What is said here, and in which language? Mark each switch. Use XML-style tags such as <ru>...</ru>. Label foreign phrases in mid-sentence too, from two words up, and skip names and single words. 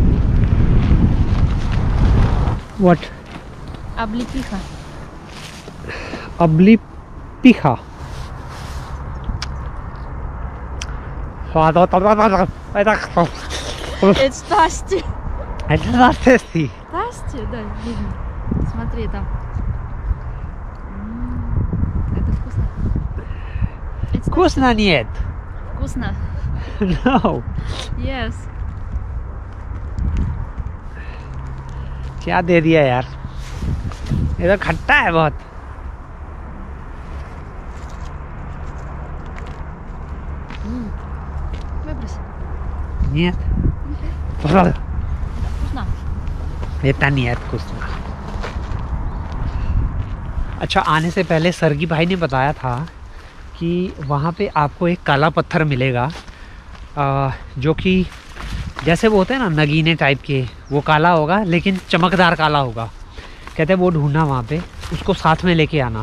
<en>What?</en> <ru>Облепиха. Облепиха.</ru> <en>It's tasty.</en> <ru>Это tasty.</ru> <en>Tasty,</en> <ru>да, видно. Смотри там. Это вкусно. Вкусно нет. Вкусно.</ru> <en>No. Yes.</en> <hi>क्या दे दिया यार, ये तो खट्टा है बहुत।</hi> <ru>Нет. Вкусно. Это нет вкусно।</ru> <hi>अच्छा, आने से पहले सरगी भाई ने बताया था कि वहाँ पे आपको एक काला पत्थर मिलेगा जो कि जैसे वो होते हैं ना नगीने टाइप के, वो काला होगा लेकिन चमकदार काला होगा। कहते हैं वो ढूंढना वहाँ पे, उसको साथ में लेके आना।</hi>